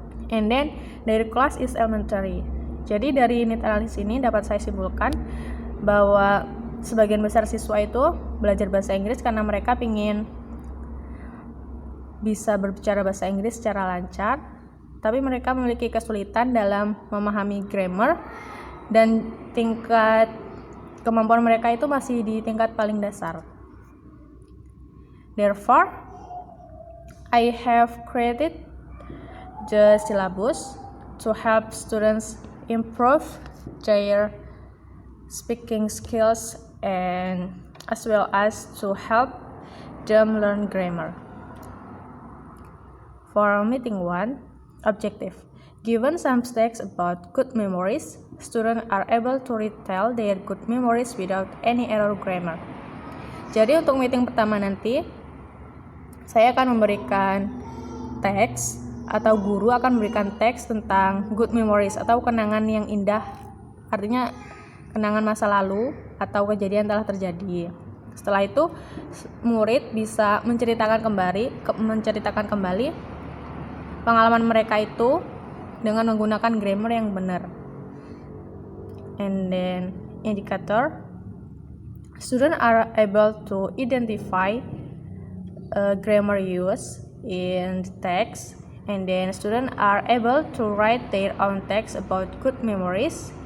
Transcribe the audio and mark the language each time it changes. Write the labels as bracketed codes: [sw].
[en] And then their class is elementary. [id] Jadi dari need analysis ini dapat saya simpulkan bahwa sebagian besar siswa itu belajar bahasa Inggris karena mereka ingin bisa berbicara bahasa Inggris secara lancar, tapi mereka memiliki kesulitan dalam memahami grammar dan tingkat kemampuan mereka itu masih di tingkat paling dasar. [en] Therefore, I have created the syllabus to help students improve their speaking skills and as well as to help them learn grammar. For meeting 1, objective. Given some facts about good memories, students are able to retell their good memories without any error grammar. [id] Jadi untuk meeting pertama nanti, saya akan memberikan teks atau guru akan memberikan teks tentang [en] good memories [id] atau kenangan yang indah. Artinya kenangan masa lalu atau kejadian telah terjadi. Setelah itu, murid bisa menceritakan kembali pengalaman mereka itu dengan menggunakan grammar yang benar. [en] And then indicator, students are able to identify grammar use in the text, and then students are able to write their own text about good memories.